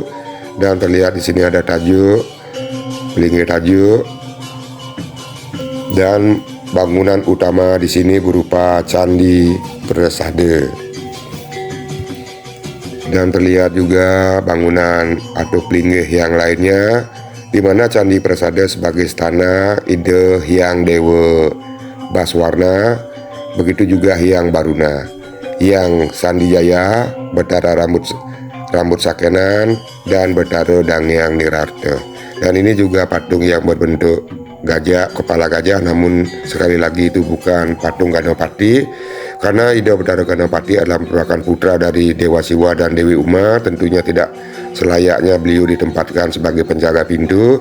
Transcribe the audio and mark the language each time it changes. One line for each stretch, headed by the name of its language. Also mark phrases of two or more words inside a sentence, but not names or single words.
Indonesian: Dan terlihat di sini ada tajuk, pelinggih tajuk, dan bangunan utama di sini berupa Candi Persada. Dan terlihat juga bangunan atau pelinggih yang lainnya, di mana Candi Persada sebagai istana Ida Hyang Dewa Baswarna, begitu juga Hyang Baruna, Hyang Sandijaya, Betara Rambut Sakenan, dan Betara Dangyang Nirarta. Dan ini juga patung yang berbentuk gajah, kepala gajah, namun sekali lagi itu bukan patung Ganapati, karena Ida Betara Ganapati adalah merupakan putra dari Dewa Siwa dan Dewi Uma. Tentunya tidak selayaknya beliau ditempatkan sebagai penjaga pintu.